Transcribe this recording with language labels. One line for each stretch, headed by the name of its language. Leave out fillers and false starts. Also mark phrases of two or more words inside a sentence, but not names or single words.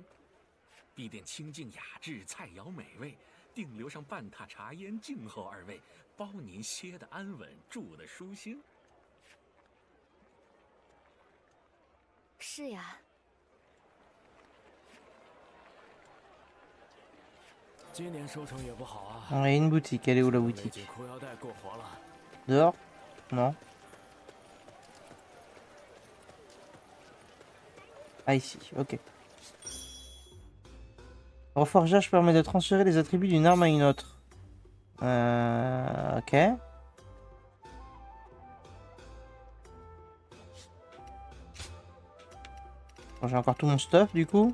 Chinese: 敝店清静雅致，菜肴美味，定留上半榻茶烟静候二位，包您歇得安稳，住得舒心。是呀，今年收成也不好啊。
French: On a une boutique. Elle est où la
Chinese: 围
French: boutique?
Chinese: 巾裤腰带过活了。
French: Dehors? Non. Ah, ici. Ok. Reforgeage permet de transférer les attributs d'une arme à une autre. Ok. Bon, j'ai encore tout mon stuff du coup.